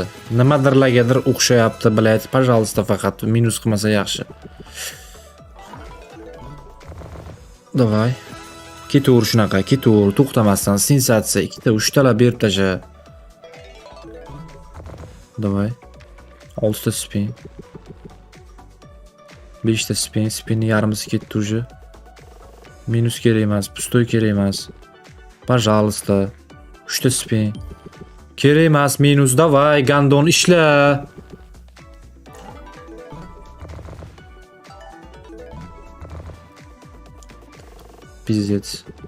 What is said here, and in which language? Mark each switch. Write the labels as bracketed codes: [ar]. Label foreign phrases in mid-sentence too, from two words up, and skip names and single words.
[uz] Nimadirlargadir o'xshayapti, блядь. Пожалуйста, faqat minus qilmasa yaxshi. Davay. Ketaver shunaqa, ketaver, to'xtamasdan sensatsiya, 2 ta, 3 talar berib tasha. Davay. 6 ta spin. 5 ta spin, spinni yarmisi ketdi уже. Minus kerak emas, pustoy kerak emas. Пожалуйста. 3 ta spin. Kerak emas minus, davay, gandon ishla. Pizdец.